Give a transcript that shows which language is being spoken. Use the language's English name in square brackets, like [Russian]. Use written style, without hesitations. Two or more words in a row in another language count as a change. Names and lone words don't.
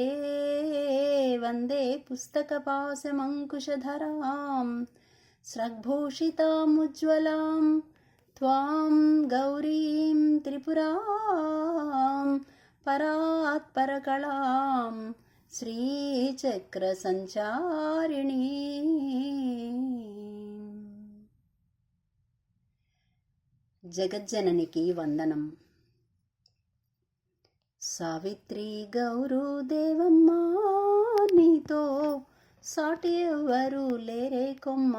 [Sanskrit] वन्दे पुस्तकपाशमङ्कुशधरां स्रग्भूषितामुज्ज्वलां त्वां गौरीं त्रिपुरां परात्परकलां श्रीचक्रसञ्चारिणी। [Telugu] జగజ్జననికి వందనం. సావిత్రి గౌరు దేవమ్మ నీతో సాటి ఎవ్వరు లేరే కొమ్మ.